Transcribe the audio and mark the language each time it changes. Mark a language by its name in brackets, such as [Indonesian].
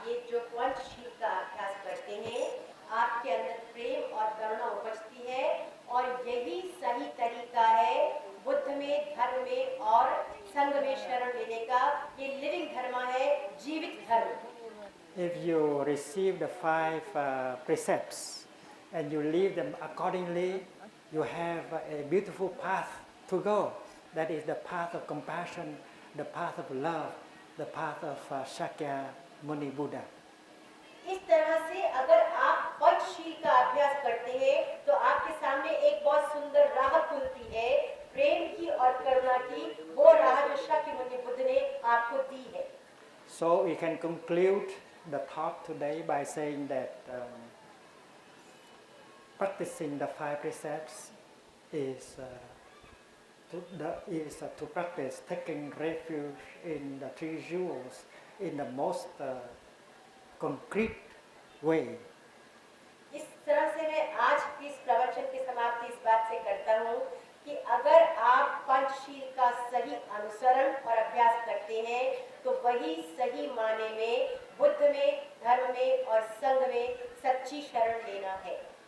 [Hindi] जो पंचशील का अभ्यास करते हैं आपके अंदर प्रेम और करुणा उपजती है और यही सही तरीका है बुद्ध में, धर्म में और संघ में शरण लेने का। ये लिविंग धर्म है, जीवित धर्म। [English] If you receive the five precepts and you live them accordingly, you have a beautiful path to go. That is the path of compassion, the path of love, the path of Shakyamuni Buddha. [Hindi] इस तरह से अगर आप पंचशील का अभ्यास करते हैं तो आपके सामने एक बहुत सुंदर राह खुलती है, प्रेम की और करुणा की, वो राह जो शाक्यमुनि बुद्ध ने आपको दी है। [English] So we can conclude the talk today by saying that practicing the five precepts is to practice taking refuge in the three jewels in the most concrete way. [Hindi] इस तरह से मैं आज की इस प्रवचन की समाप्ति इस बात से करता हूँ कि अगर आप पंचशील का सही अनुसरण और अभ्यास करते हैं तो वही सही माने में बुद्ध में, धर्म में और संघ में सच्ची शरण लेना है।